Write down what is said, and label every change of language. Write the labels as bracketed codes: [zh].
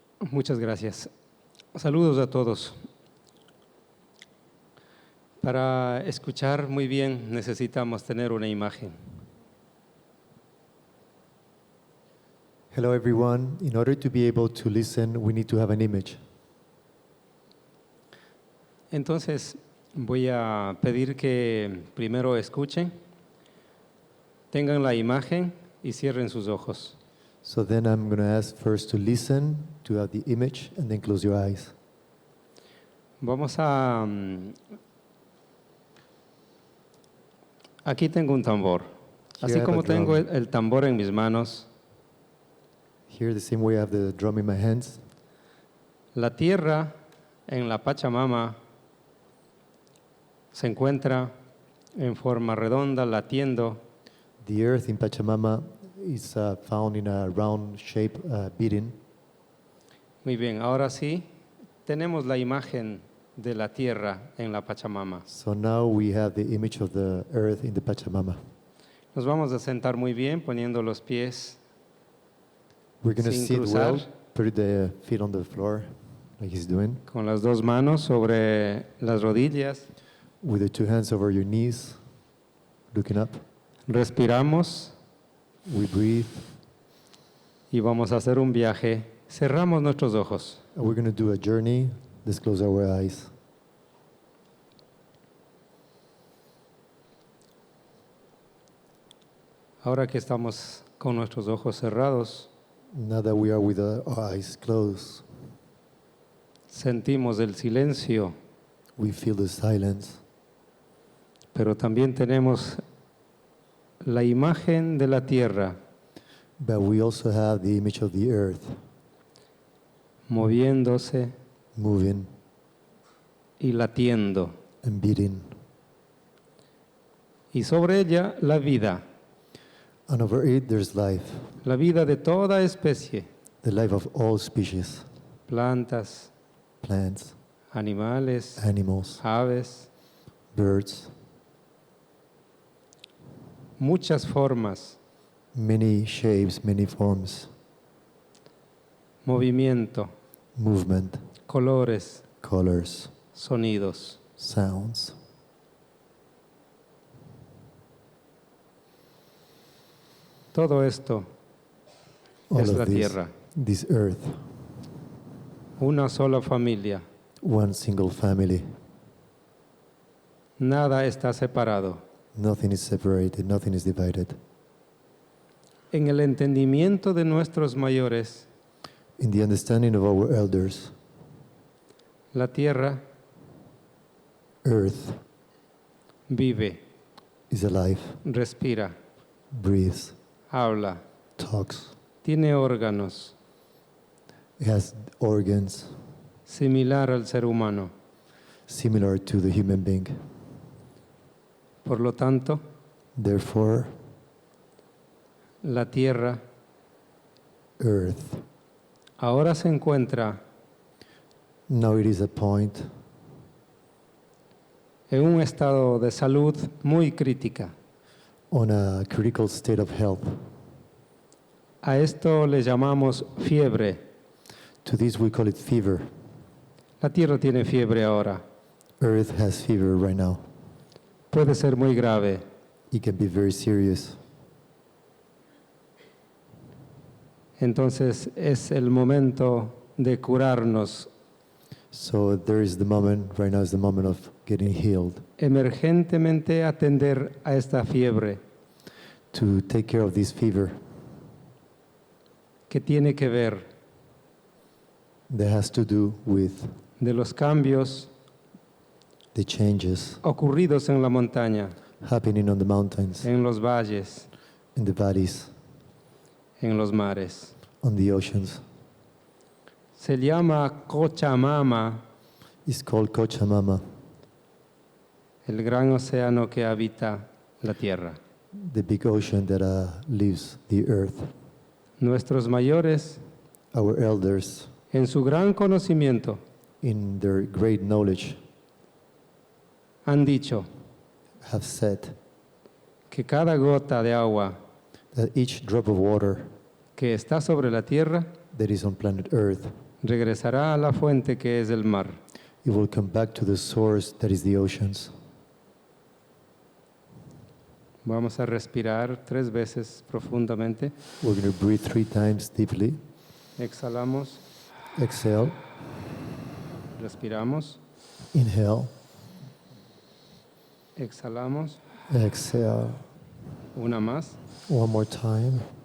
[es] Muchas gracias. Saludos a todos. Para escuchar muy bien necesitamos tener una imagen. [en] Hello everyone. In order to be able to listen, we need to have an image. [es] Entonces voy a pedir que primero escuchen, tengan la imagen y cierren sus ojos. [en] So then I'm going to ask first to listen, to have the image, and then close your eyes. [es] Vamos a... Aquí tengo un tambor. Así como tengo el tambor en mis manos, [en] Here, the same way I have the drum in my hands, [es] La tierra en la Pachamama se encuentra en forma redonda, latiendo, [en] The earth in Pachamama is found in a round shape, beating. [es] Muy bien, ahora sí, tenemos la imagen de la tierra en la Pachamama. [en] So now we have the image of the earth in the Pachamama. [es] Nos vamos a sentar muy bien poniendo los pies [en] We're going to [es] sin [en] sit well, [es] cruzar, [en] put the feet on the floor, like he's doing, [es] con las dos manos sobre las rodillas. [en] with the two hands over your knees, looking up. [es] Respiramos [en] We breathe, [es] y vamos a hacer un viaje. Cerramos nuestros ojos. [en] and we're going to do a journey. Let's close our eyes. [es] Ahora que estamos con nuestros ojos cerrados, [en] Now that we are with our eyes closed, [es] sentimos el silencio, [en] we feel the silence, [es] pero también tenemos la imagen de la tierra [en] but we also have the image of the earth [es] moviéndose [en] moving [es] y latiendo. [en] and beating. [es] Y sobre ella la vida, [en] And over it, there's life, [es] la vida de toda especie, [en] the life of all species, [es] plantas, [en] plants, [es] animales, [en] animals, [es] aves, [en] birds, [es] muchas formas, [en] many shapes, many forms, [es] movimiento, [en] movement, [es] colores, [en] colors, [es] sonidos. [en] sounds. [es] Todo esto [en] All [es] es [en] of [es] la [en] this, [es] tierra, [en] this earth, [es] una sola familia. [en] one single family. [es] Nada está separado. [en] Nothing is separated, nothing is divided. [es] En el entendimiento de nuestros mayores, [en] In the understanding of our elders, [es] la tierra [en] earth [es] vive, [en] is alive, [es] respira, [en] breathes, [es] habla, [en] talks, [es] tiene órganos, [en] it has organs [es] similar al ser humano. [en] similar to the human being. [es] Por lo tanto, [en] Therefore, [es] la tierra [en] earth, [es] ahora se encuentra [en] now it is a point [es] en un estado de salud muy crítica. [en] on a critical state of health. [es] A esto le llamamos fiebre. [en] To this we call it fever. [es] La tierra tiene fiebre ahora. [en] Earth has fever right now. [es] Puede ser muy grave. [en] It can be very serious. [es] Entonces es el momento de curarnos [en] So there is the moment, right now is the moment of getting healed, [es] emergentemente, atender a esta fiebre [en] to take care of this fever [es] que tiene que ver [en] that has to do with [es] de los cambios [en] the changes [es] ocurridos en la montaña, [en] happening on the mountains, [es] en los valles, [en] in the valleys, [es] en los mares. [en] on the oceans. [es] Se llama Cochamama, [en] It's called Cochamama, [es] el gran océano que habita la tierra. [en] the big ocean that leaves the earth. [es] Nuestros mayores, [en] Our elders, [es] en su gran conocimiento, [en] in their great knowledge, [es] han dicho [en] have said [es] que cada gota de agua [en] that each drop of water [es] que está sobre la tierra [en] that is on planet Earth, [es] regresará a la fuente que es el mar. [en] it will come back to the source that is the oceans. [es] Vamos a respirar 3 veces profundamente. [en] We're going to breathe 3 times deeply. [es] Exhalamos, [en] Exhale, [es] respiramos, [en] inhale, [es] exhalamos, [en] exhale. [es] una más. [en] One more time.